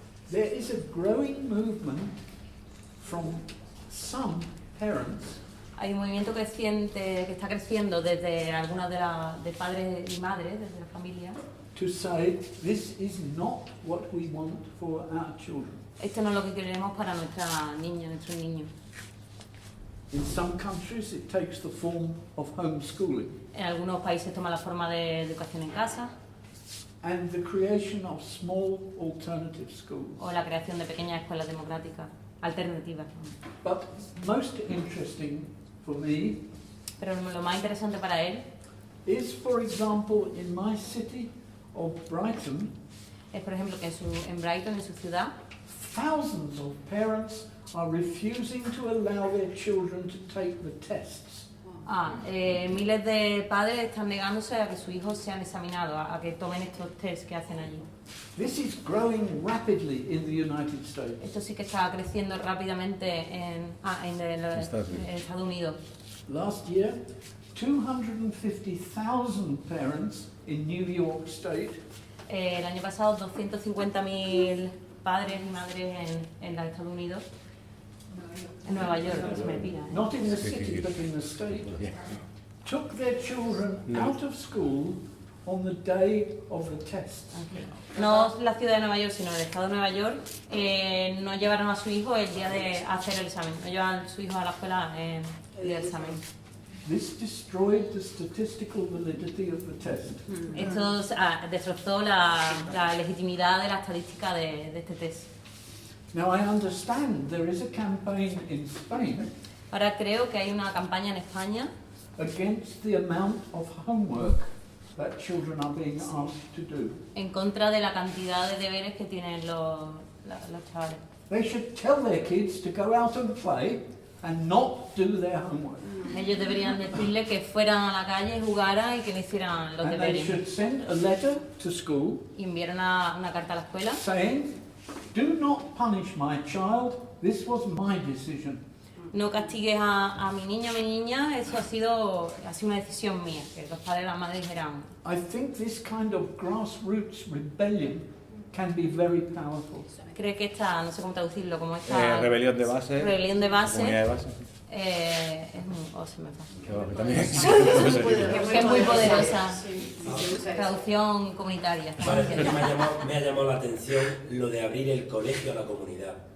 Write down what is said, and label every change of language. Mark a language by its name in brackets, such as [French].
[English] There is a growing movement from some parents [Spanish] Hay un movimiento creciente que está creciendo desde algunas de padres y madres, desde la familia. [English] to say this is not what we want for our children. [Spanish] Esto no es lo que queremos para nuestra niña, nuestros niños. [English] In some countries it takes the form of homeschooling [Spanish] En algunos países toma la forma de educación en casa [English] and the creation of small alternative schools. [Spanish] o la creación de pequeñas escuelas democráticas, alternativas. [English] But most interesting for me [Spanish] Pero lo más interesante para él [English] is, for example, in my city of Brighton, [Spanish] es, por ejemplo, que en Brighton, en su ciudad, [English] thousands of parents are refusing to allow their children to take the tests. [Spanish] miles de padres están negándose a que sus hijos sean examinados, a que tomen estos tests que hacen allí. [English] This is growing rapidly in the United States. [Spanish] Esto sí que está creciendo rápidamente en Estados Unidos. [English] Last year, 250,000 parents in New York State [Spanish] El año pasado 250.000 padres y madres en los Estados Unidos, en Nueva York, que se me pilla. [English] not in the city but in the state, took their children out of school on the day of the tests. [Spanish] No la ciudad de Nueva York, sino el estado de Nueva York, no llevaron a su hijo el día de hacer el examen, no llevaron a su hijo a la escuela en el día del examen. [English] This destroyed the statistical validity of the test. [Spanish] Esto destrozó la legitimidad de la estadística de este test. [English] Now I understand there is a campaign in Spain [Spanish] Ahora creo que hay una campaña en España [English] against the amount of homework that children are being asked to do. [Spanish] en contra de la cantidad de deberes que tienen los chavales. [English] They should tell their kids to go out and play and not do their homework. [Spanish] Ellos deberían decirle que fueran a la calle, jugaran y que no hicieran los [English] And they [Spanish] deberes. [English] should send a letter to school [Spanish] Y enviaron una carta a la escuela [English] saying, do not punish my child, this was my decision. [Spanish] no castigues a mi niña, eso ha sido una decisión mía, que los padres y las madres dijeran. [English] I think this kind of grassroots rebellion can be very powerful. [Spanish] Cree que esta, no sé cómo traducirlo, como esta Rebelión de base. rebelión de base, Comunidad de base. es muy, se me pasa. Que también Que es muy poderosa. Traducción comunitaria. Vale, es que me ha llamado la atención lo de abrir el colegio a la comunidad.